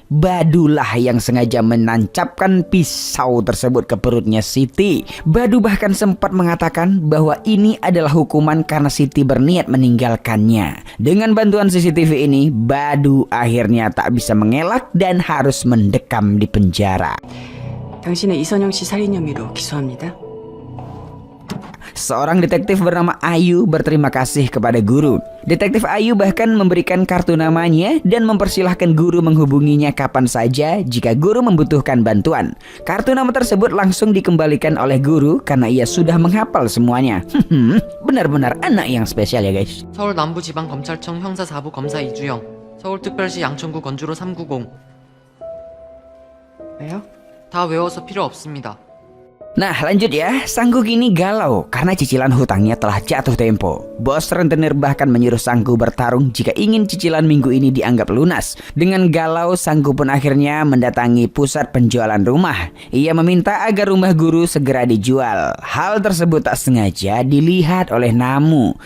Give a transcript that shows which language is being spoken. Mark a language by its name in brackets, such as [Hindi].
[Indonesian] Badulah yang sengaja menancapkan pisau tersebut ke perutnya Siti. Badu bahkan sempat mengatakan bahwa ini adalah hukuman karena Siti berniat meninggalkannya. Dengan bantuan CCTV ini, Badu akhirnya tak bisa mengelak dan harus mendekam di penjara. [Korean] 당신의 이선영 씨 살인 혐의로 기소합니다. [Indonesian] Seorang detektif bernama Ayu berterima kasih kepada guru. Detektif Ayu bahkan memberikan kartu namanya dan mempersilahkan guru menghubunginya kapan saja jika guru membutuhkan bantuan. Kartu nama tersebut langsung dikembalikan oleh guru karena ia sudah menghafal semuanya. Benar-benar anak yang spesial ya guys. [Korean] 서울 남부지방검찰청 형사 4부 검사 이주영, 서울특별시 양천구 건주로 390. 왜요? 다 외워서 필요 없습니다. [Indonesian] Nah lanjut ya, Sangku kini galau karena cicilan hutangnya telah jatuh tempo. Bos rentenir bahkan menyuruh Sangku bertarung jika ingin cicilan minggu ini dianggap lunas. Dengan galau, Sangku pun akhirnya mendatangi pusat penjualan rumah. Ia meminta agar rumah guru segera dijual. Hal tersebut tak sengaja dilihat oleh Namu.